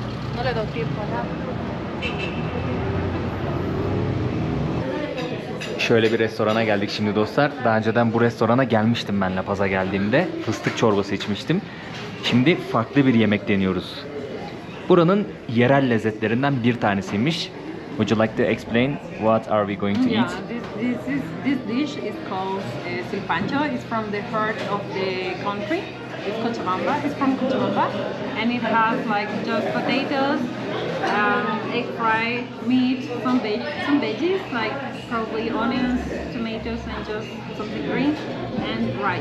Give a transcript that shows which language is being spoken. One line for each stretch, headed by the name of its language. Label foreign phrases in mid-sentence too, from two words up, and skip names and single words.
Spanish: No le doy tiempo a nada.
Turkish: Şöyle bir restorana geldik şimdi dostlar. Daha önceden bu restorana gelmiştim ben La Paz'a geldiğimde. Fıstık çorbası içmiştim. Şimdi farklı bir yemek deniyoruz. Buranın yerel lezzetlerinden bir tanesiymiş.
English: Would you like to explain what are we going to Yeah, eat? this dish is called silpancho. It's from the heart of the country. It's Cochabamba. It's from Cochabamba, and it has like just potatoes, egg fry, meat, some veggies like probably onions, tomatoes, and just something green, and rice.